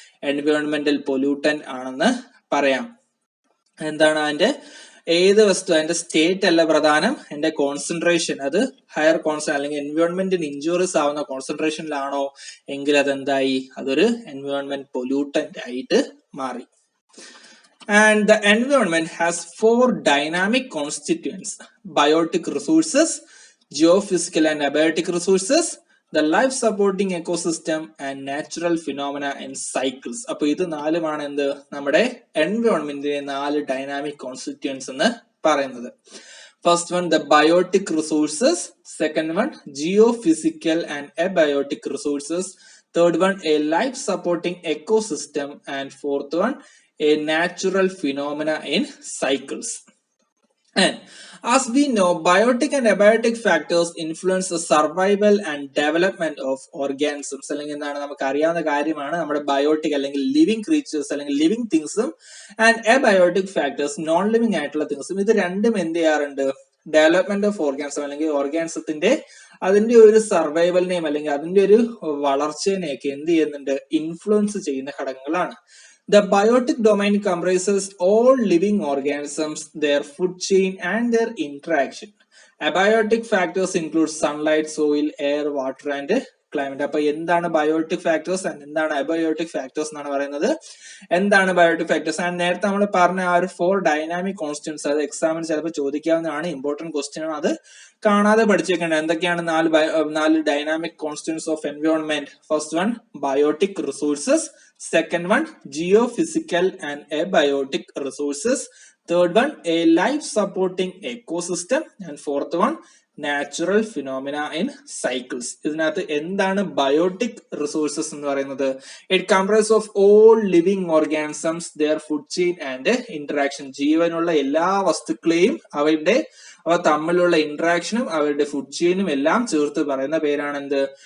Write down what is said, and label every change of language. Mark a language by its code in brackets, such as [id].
[ml] എൻവയോൺമെന്റൽ pollutant ആണെന്ന് പറയാം. എന്താണ് അതിന്റെ ഏത് വസ്തു? അതിന്റെ സ്റ്റേറ്റ് അല്ല പ്രധാനം, അതിന്റെ കോൺസെൻട്രേഷൻ. അത് ഹയർ കോൺസെൻട്രേഷൻ അല്ലെങ്കിൽ എൻവയോൺമെന്റിന് ഇൻജൂറിയസ് ആവുന്ന കോൺസെൻട്രേഷനിലാണോ എങ്കിൽ അതെന്തായി? അതൊരു എൻവയോൺമെന്റ് പൊല്യൂട്ടന്റ് ആയിട്ട് മാറി. [en] And the environment has 4 dynamic constituents: biotic resources, geophysical and abiotic resources, the life supporting ecosystem and natural phenomena and cycles. [ml] അപ്പൊ ഇത് നാലുമാണ് എന്ത്? നമ്മുടെ എൻവയോൺമെന്റിന്റെ 4 ഡൈനാമിക് കോൺസ്റ്റിറ്റ്യൂവൻസ് എന്ന് പറയുന്നത്. [en] First one the biotic resources, second one geophysical and abiotic resources, third one a life supporting ecosystem, and fourth one a natural phenomena in cycles. And as we know, biotic and abiotic factors influence the survival and development of organisms. [ml] അല്ലെങ്കിൽ എന്താണ് നമുക്ക് അറിയാവുന്ന കാര്യമാണ് നമ്മുടെ biotic അല്ലെങ്കിൽ living creatures അല്ലെങ്കിൽ living തിങ്സും and abiotic factors non living ആയിട്ടുള്ള തിങ്സും ഇത് രണ്ടും എന്ത് ചെയ്യാറുണ്ട് [en] development of organism [ml] അല്ലെങ്കിൽ ഓർഗാൻസത്തിന്റെ അതിന്റെ ഒരു സർവൈവലിനെയും അല്ലെങ്കിൽ അതിന്റെ ഒരു വളർച്ചേനെയൊക്കെ എന്ത് ചെയ്യുന്നുണ്ട് ഇൻഫ്ലുവൻസ് ചെയ്യുന്ന ഘടകങ്ങളാണ്. [en] The biotic domain comprises all living organisms, their food chain, and their interaction. Abiotic factors include sunlight, soil, air, water, and climate. [ml] അപ്പോൾ എന്താണ് ബയോട്ടിക് ഫാക്ടേഴ്സ് ആൻഡ് എന്താണ് അബയോട്ടിക് ഫാക്ടേഴ്സ് എന്നാണ് പറയുന്നത്. എന്താണ് ബയോട്ടിക് ഫാക്ടേഴ്സ് ആൻഡ് നേരത്തെ നമ്മൾ പറഞ്ഞ ആ ഒരു 4 ഡൈനാമിക് കോൺസ്റ്റന്റ്സ് അത് എക്സാമിന് ചിലപ്പോൾ ചോദിക്കാവുന്നതാണ്, ഇമ്പോർട്ടന്റ് ക്വസ്റ്റ്യൻ ആണ്, അത് കാണാതെ പഠിച്ചേക്കേണ്ടത്. എന്തൊക്കെയാണ് 4 dynamic constants of environment? [en] First one biotic resources, second one geophysical and abiotic resources, third one a life supporting ecosystem, and fourth one natural phenomena in cycles. [ml] ഇതിനകത്ത് എന്താണ് ബയോട്ടിക് റിസോഴ്സസ് എന്ന് പറയുന്നത്? [en] It comprise of all living organisms, their food chain and interaction. [ml] ജീവനുള്ള എല്ലാ വസ്തുക്കളെയും അവ തമ്മിലുള്ള ഇന്ററാക്ഷനും അവരുടെ ഫുഡ് ചെയിനും എല്ലാം ചേർത്ത് പറയുന്ന പേരാണ് എന്ത്?